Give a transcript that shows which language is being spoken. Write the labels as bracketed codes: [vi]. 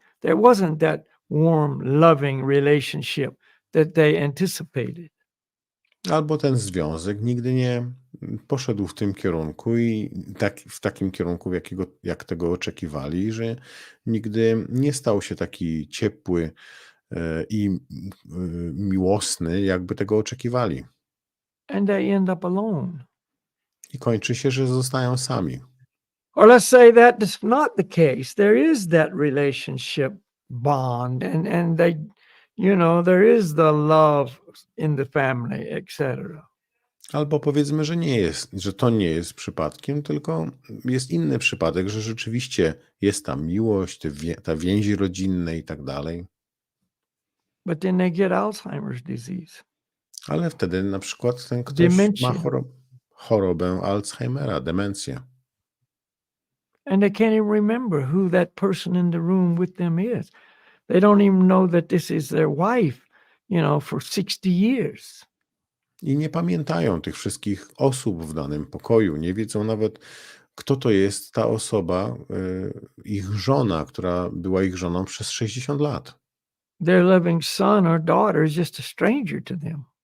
[en] There wasn't that warm, loving relationship that they anticipated. [pl] Albo ten związek nigdy nie poszedł w tym kierunku i w takim kierunku, jak tego oczekiwali, że nigdy nie stał się taki ciepły i miłosny, jakby tego oczekiwali. [en] And they end up alone. [pl] I kończy się, że zostają sami. [en] Or let's say that is not the case. There is that relationship bond and they, you know, there is the love in the family, etc. [pl] Albo powiedzmy, że to nie jest przypadkiem, tylko jest inny przypadek, że rzeczywiście jest ta miłość, ta więzi rodzinne i tak dalej. [en] But then they get Alzheimer's disease. [pl] Ale wtedy na przykład ten ktoś [en] Dementia. [pl] ma chorobę Alzheimera, demencję. [en] And they can't even remember who that person in the room with them is. They don't even know that this is their wife, you know, for 60 years. [pl] I nie pamiętają tych wszystkich osób w danym pokoju. Nie wiedzą nawet, kto to jest ta osoba, ich żona, która była ich żoną przez 60 lat. [en] Their living son or daughter is just a stranger to them.